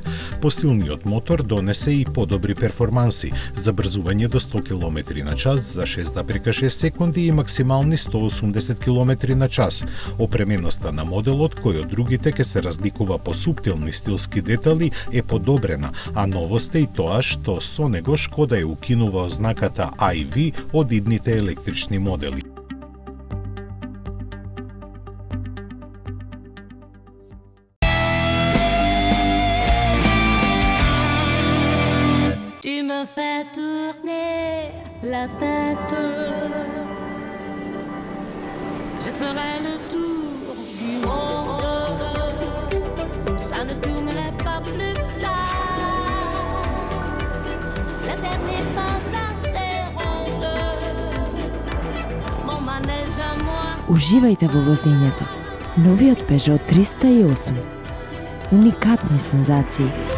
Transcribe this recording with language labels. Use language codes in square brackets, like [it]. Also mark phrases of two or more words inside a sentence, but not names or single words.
[mk] Посилниот мотор донесе и подобри перформанси, забрзување до 100 км на час за 6,6 секунди и максимални 180 км на час. Опременоста на моделот, кој од другите ќе се разликува по суптилни стилски детали, е подобрена, а новост е и тоа што со него Шкода е укинува ознаката IV од идните електрични модели. [fr] Tu me fais tourner la tête. Je ferai le tour du monde. Ça ne tournerait pas plus que ça. La terre n'est pas assez ronde. Mon manège à moi. [mk] Уживајте во возењето. Новиот Peugeot 308. Уникатни сензации.